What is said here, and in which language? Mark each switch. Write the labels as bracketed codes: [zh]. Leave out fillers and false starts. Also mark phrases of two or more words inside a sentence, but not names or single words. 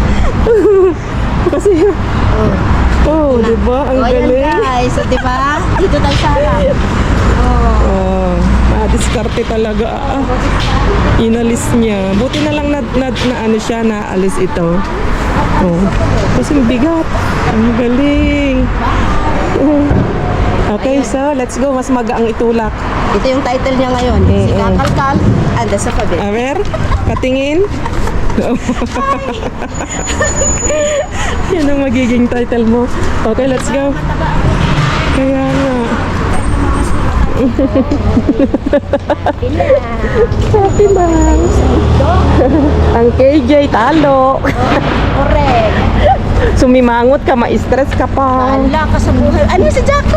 [tl] Kasi, oh, di ba? Ang O, ayan galing. guys. So, diba? Dito tayo sa harap. Oh, diskarte talaga. Inalis niya. Buti na lang na ano siya, naalis ito. Oh, kasi bigat. Ang galing. [en] Okay, so let's go. [tl] Mas magaang itulak. Ito yung title niya ngayon. Si Kakalkal, anda sa pabi. [es] A ver, [tl] patingin. Yan ang magiging title mo. [en] Okay, let's go. [tl] Kaya nga. Happy lang. Ang KJ talo. Correct. Sumimangot ka, ma-stress ka pa. Ala ka sa buhay. Ano si Jaco?